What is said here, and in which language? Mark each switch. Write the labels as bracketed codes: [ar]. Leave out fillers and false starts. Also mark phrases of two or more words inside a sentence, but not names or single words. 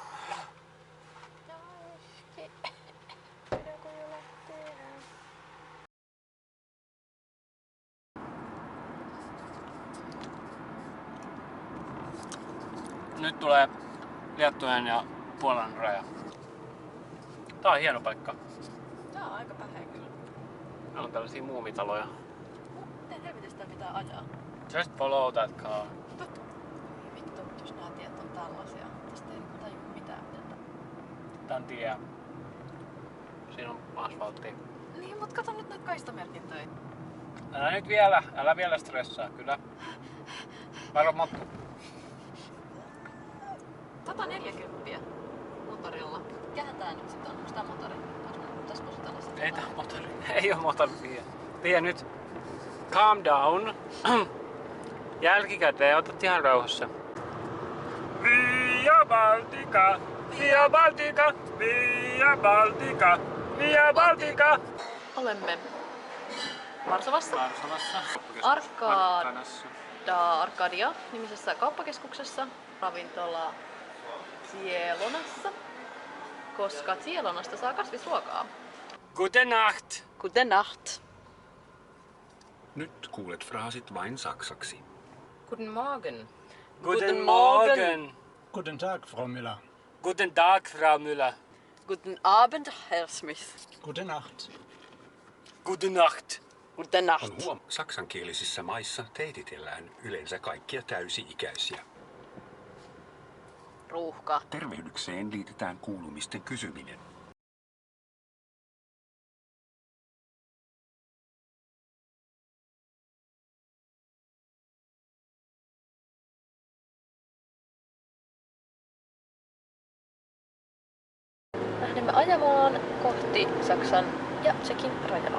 [fi] Nyt tulee Liettuan ja Puolan raja. Tää on hieno paikka. Tää on aika päheä kyllä. Täällä on tällaisia muumitaloja. Miten helvetistä pitää ajaa? [en] Just follow that car. [fi] Vittu, jos nää tiet on tällaisia. Tästä ei tajua mitään. Tää on tie. Siinä on asfalttia. Niin, mut kato nyt näitä kaistamerkintöjä. Älä vielä stressaa, kyllä. Varo mottu. 140 motorilla. Mikähän tää nyt sit on? Onks tää motori? Pitäisikö se tällaista? Ei tää on motori. Ei oo motori. Tie nyt. [en] Calm down. [fi] Jälkikäteen otat ihan rauhassa. Via Baltica, Via Baltica, Via Baltica, Via Baltica. Olemme Varsovassa. Arkadassa. Arkadia nimisessä kauppakeskuksessa, ravintola Zielonassa, koska Zielonasta saa kasvisruokaa. [de] Gute Nacht. Gute Nacht. [fi] Nyt kuulet fraasit vain saksaksi. [de] Guten Morgen. Guten Morgen. Guten Tag, Frau Müller. Guten Tag, Frau Müller. Guten Abend, Herr Smith. Gute Nacht. Gute Nacht. Guten Nacht. [fi] On huom, saksankielisissä maissa teititellään yleensä kaikkia täysi-ikäisiä. Ruuhka. Tervehdykseen liitetään kuulumisten kysyminen. Lähdemme ajamaan kohti Saksan ja Tšekin rajaa.